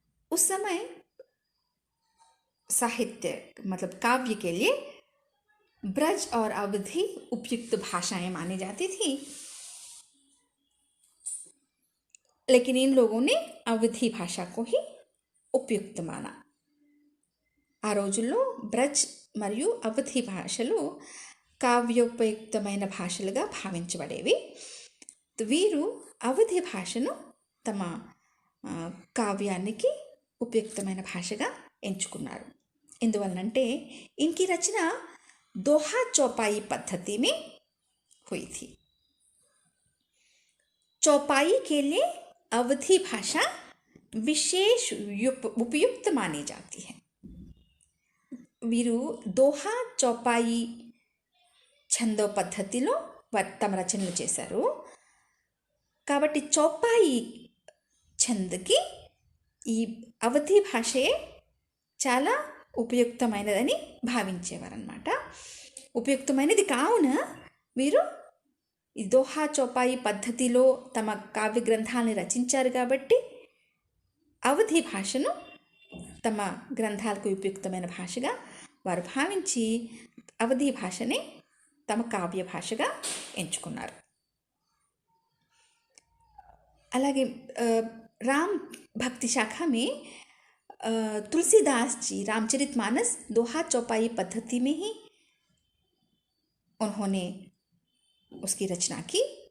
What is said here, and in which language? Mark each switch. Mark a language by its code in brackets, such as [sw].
[hi] उस समय साहित्य मतलब काव्य के लिए ब्रज और अवधी उपयुक्त भाषाएं मानी जाती थी, लेकिन इन लोगों ने अवधी भाषा को ही उपयुक्त माना. [te] ఆ రోజుల్లో బ్రజ్ మరియు అవధి భాషలు కావ్యోపయుక్తమైన భాషలుగా భావించబడేవి. వీరు అవధి భాషను తమ కావ్యానికి ఉపయుక్తమైన భాషగా ఎంచుకున్నారు. ఎందువలనంటే [hi] इनकी रचना दोहा चौपाई पद्धति में हुई थी. चौपाई के लिए अवधी भाषा विशेष उपयुक्त मानी जाती है. [te] వీరు దోహా చౌపాయి ఛందో పద్ధతిలో తమ రచనలు చేశారు. కాబట్టి చౌపాయి ఛంద్కి ఈ అవధి భాషే చాలా ఉపయుక్తమైనదని భావించేవారన్నమాట. ఉపయుక్తమైనది కావున వీరు ఈ దోహా చౌపాయి పద్ధతిలో తమ కావ్య గ్రంథాలను రచించారు. కాబట్టి అవధి భాషను తమ గ్రంథాలకు ఉపయుక్తమైన భాషగా వారు భావించి అవధి భాషనే తమ కావ్య భాషగా ఎంచుకున్నారు. అలాగే రామ్ భక్తి శాఖ [hi] में तुलसीदास जी रामचरितमानस दोहा चौपाई पद्धति में ही उन्होंने उसकी रचना की.